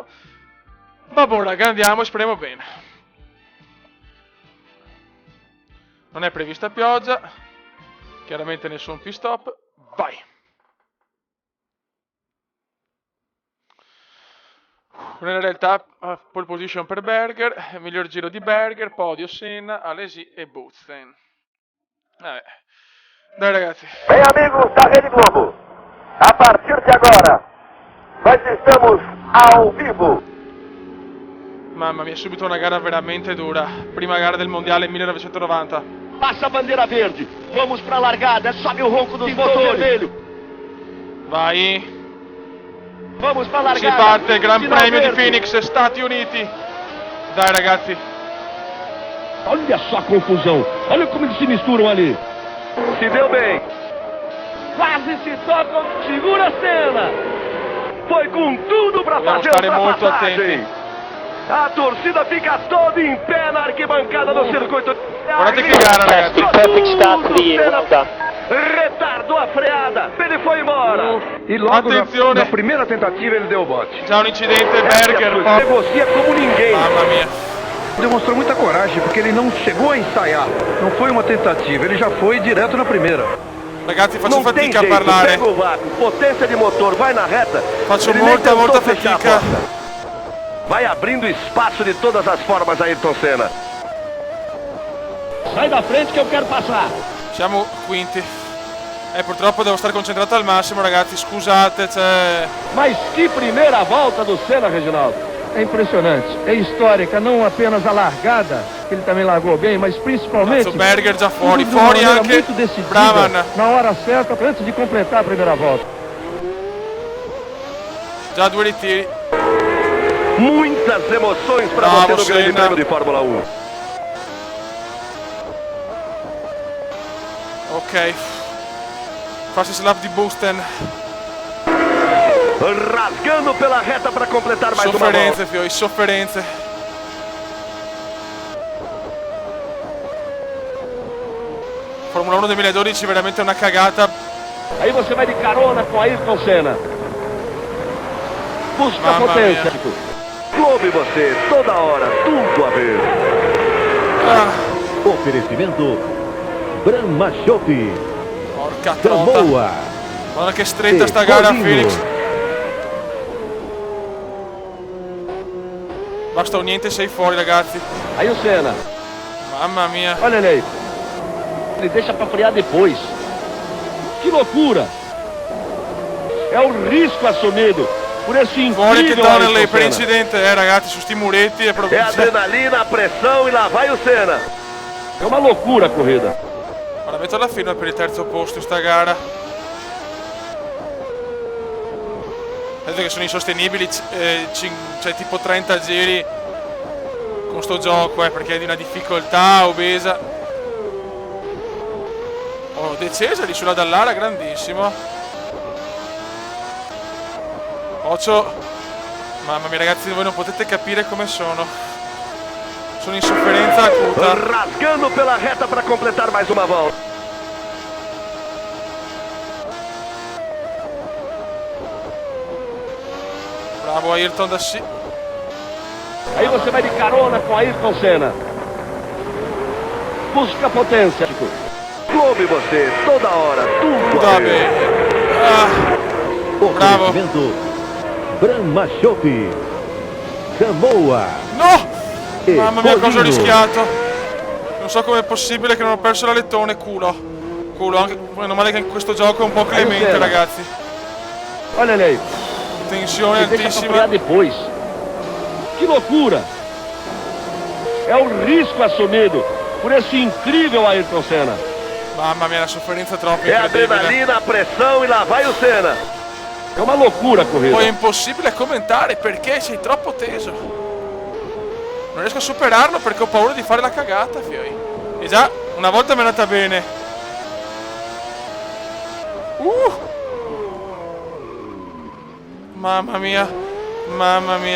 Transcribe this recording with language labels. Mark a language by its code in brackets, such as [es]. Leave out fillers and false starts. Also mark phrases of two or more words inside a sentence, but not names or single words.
[it] Vabbè raga, andiamo e speriamo bene. Non è prevista pioggia, chiaramente nessun pit stop, vai! Nella realtà pole position per Berger, miglior giro di Berger, podio Senna, Alesi e Boutsen. Vabbè. Dai ragazzi. [pt] Bem amigos da Rede Globo, a partir de agora nós estamos ao vivo. [it] Mamma mia, subito una gara veramente dura. Prima gara del mondiale 1990. [pt] Passa a bandeira verde, vamos para a largada, sobe o ronco dos motores. Vai. Vamos para a [it] Si [pt] largada. [it] parte il Gran [pt] Sinal [it] Premio di [pt] verde. [it] Phoenix, Stati Uniti. Dai ragazzi. [pt] Olha só a confusão, olha como eles se misturam ali. Se deu bem. Quase se tocam, segura a cena. Foi com tudo para [it] Dobbiamo [pt] fazer [it] stare [pt] a [it] molto [pt] ultrapassagem. A torcida fica toda em pé na arquibancada do circuito. [it] Guardate che gara ragazzi. [en] Perfect start [it] di Honda. [pt] Retardou a freada, ele foi embora. E logo [it] Attenzione. [pt] na primeira tentativa ele deu o bote. [it] Già un incidente, Berger. [pt] Negocia como ninguém. [it] Mamma mia. [pt] Demonstrou muita coragem porque ele não chegou a ensaiar. Não foi uma tentativa, ele já foi direto na primeira. [it] Ragazzi, faccio [pt] Não tem [it] fatica a [pt] jeito, [it] parlare. [pt] pega o vácuo, potência de motor, vai na reta. [it] Faccio [pt] Ele nem [it] molta, [pt] tentou [it] molta [pt] fechar a fatica. porta. Vai abrindo espaço de todas as formas, Ayrton Senna. Sai da frente que eu quero passar. [it] Siamo quinti. Purtroppo devo stare concentrato al massimo ragazzi, scusate, [pt] Mas que primeira volta do Senna, Reginaldo. É impressionante, é histórica, não apenas a largada, que ele também largou bem, mas principalmente [it] Cazzo, Berger già fuori, [pt] de uma [it] fuori [pt] maneira [it] anche [pt] muito decidida, Braman. na hora certa, antes de completar a primeira volta. [it] Già due ritiri. [pt] Muitas emoções para [it] Bravo, [pt] você no Grande [it] Senna. [pt] Prêmio de Fórmula 1. [it] Ok. [en] Fastest lap [it] di Boutsen. [pt] rasgando pela reta para completar mais uma [it] Sofferenze, [pt] volta. [it] fioi, sofferenze. Formula 1 2012 veramente una cagata. [pt] Aí você vai de carona com Ayrton Senna. Busca [it] Mamma [pt] potência. Clube você, toda hora, tudo a ver. [it] Ah, [pt] Oferecimento Brahma Chopp, [it] porca trota. [pt] Samoa, [it] Guarda che stretta [pt] e [it] sta gara, [pt] Codino. [it] Phoenix. Basta un niente, sei fuori, ragazzi. [pt] Aí o Senna. [it] Mamma mia. [pt] Olha ele aí. Ele deixa pra frear depois. Que loucura! É o risco assumido por esse [it] Fuori che [pt] incrível [it] tunnel lì [pt] Ayrton [it] per [pt] Senna. [it] incidente, ragazzi, su sti muretti è proprio... [pt] É adrenalina, pressão e lá vai o Senna. É uma loucura a corrida. [it] Guarda, metto alla fine per il terzo posto in sta gara. Vedo che sono insostenibili, cioè tipo 30 giri con sto gioco, perché è di una difficoltà obesa. Oh, decesa lì sulla Dallara, grandissimo. Occhio. Mamma mia, ragazzi, voi non potete capire come sono. Sono in sofferenza acuta. [pt] Rasgando pela reta para completar mais uma volta. [it] Bravo Ayrton da sì. [pt] Aí você vai de carona com Ayrton Senna. Busca potência. Clube você, toda hora, tudo a [it] Va [pt] ver. [it] bene. Ah, bravo. [pt] Oferecimento Brahma Chopp, Samoa, [it] No! [pt] e [it] Mamma mia, cosa ho [pt] Codino. [it] rischiato. Non so com'è possibile che non ho perso l'alettone, culo. Culo, anche meno male che in questo gioco è un po' clemente, Aiutela. ragazzi. [pt] Olha ele aí. [it] Tensione [pt] Ele deixa pra [it] altissima. [pt] frear depois. Que loucura! É o risco assumido por esse incrível Ayrton Senna. [it] Mamma mia, la sofferenza è troppo [pt] É [it] incredibile. [pt] adrenalina, pressão e lá vai o Senna. É uma loucura a corrida. [it] Poi è impossibile commentare perché sei troppo teso. Non riesco a superarlo perché ho paura di fare la cagata, fioi. E già, una volta mi è andata bene. Mamma mia, mamma mia.